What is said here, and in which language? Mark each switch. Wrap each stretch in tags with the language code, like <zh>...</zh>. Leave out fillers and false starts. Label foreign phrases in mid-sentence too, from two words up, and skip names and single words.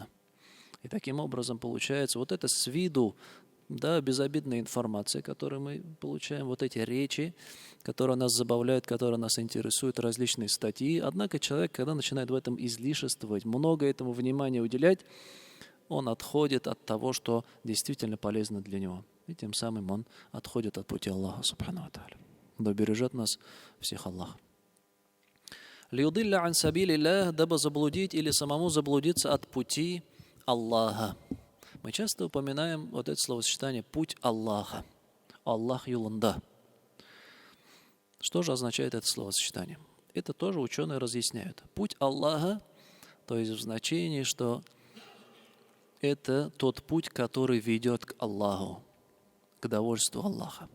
<ru>И таким образом получается вот это с виду, да, безобидная информация, которую мы получаем, вот эти речи, которые нас забавляют, которые нас интересуют, различные статьи. Однако человек, когда начинает в этом излишествовать, много этому внимания уделять, он отходит от того, что действительно полезно для него. И тем самым он отходит от пути Аллаха</ru> <ar>سبحانه وتعالى.</ar> <ru>Да бережет нас всех Аллах.</ru> <ar>«ليضل عن سبيل الله»,</ar> <ru>дабы заблудить или самому заблудиться от пути Аллаха. Мы часто упоминаем вот это словосочетание «путь Аллаха». Аллах юланда. Что же означает это словосочетание? Это тоже ученые разъясняют. Путь Аллаха, то есть в значении, что это тот путь, который ведет к Аллаху, к довольству Аллаха.</ru>